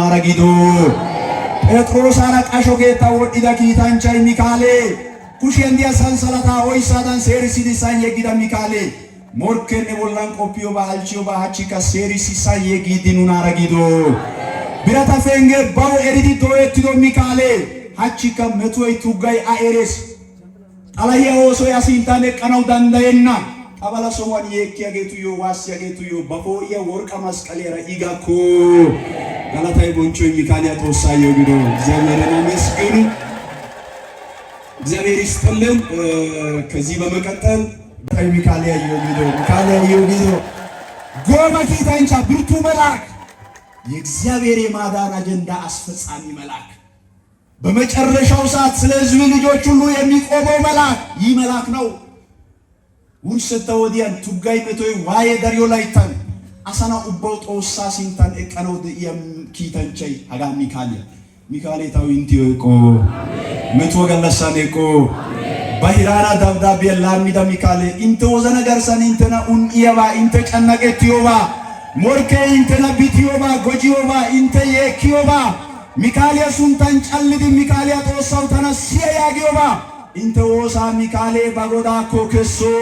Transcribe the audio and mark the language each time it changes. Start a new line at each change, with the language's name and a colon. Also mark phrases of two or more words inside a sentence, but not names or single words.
Wolaytta: አራጊዶ ጴጥሮስ አራቃሾ ጌታ ወዲዳ ኪታንቻይ ሚካኤል ኩሽንዲያ ሰንሰለታ ኦይሳዳን ሴሪሲዲ ሳን የጊዳ ሚካኤል ሞርከኔ ቦላን ቆፒዮ ባልቺዮ ባቺካ ሴሪሲሳ የጊዲኑና አራጊዶ ቢራታ ፈንገ ባው ኤሪዲ ዶየቲዶ ሚካኤል ሃቺካ መቶይ ቱጋይ አኤሬስ ጣላያ ኦሶ ያሲንታኔ ቀናው ዳንዳየና አባላ ሶዋን የኪያጌቱ ዮ ዋስያጌቱ ዮ ባፎያ ወርቃ መስቀሌራ ኢጋኮ ጋላታይ ቦንቾ ሚካኤል ተወሳዮ ቢዶ
Amharic: እግዚአብሔርን አመስግኑ። እግዚአብሔር ይስጥልን። ከዚህ በመቀጠል ሚካኤል ያየው ጎማ ኪታንቻ ብርቱ መልአክ የእግዚአብሔር የማዳን አጀንዳ አስፈጻሚ መልአክ በመጨረሻው ሰዓት ስለ ሕዝብ ልጆች ሁሉ የሚቆመው መልአክ ይህ መልአክ ነው።
Wolaytta: ውንሰተ ወዲያን ቱጋይ መቶይ ዋየ ደሪዮ ላይታን አሳና ኡባው ጦሳ ሲንታን እቀነው ኪታንቻይ አጋ ሚካኤል ታው ኢንቲዮቆ መቶ ገለሳኔቆ ባይራና ዳብዳቤ ላሚዳ ሚካኤል ኢንተ ወዘነ ገርሰን ኢንተና ኡንኢያባ ኢንተ ጨነቀቲዮባ ሞርኬ ኢንተና ቢቲዮባ ጎጂዮባ ኢንተ የኪዮባ ሚካኤል ሱንታን ጫልዲ ሚካኤል ተወሳው ተነሲያ ያጊዮባ ኢንተ ወሳ ሚካኤል ባጎዳ ኮከሶ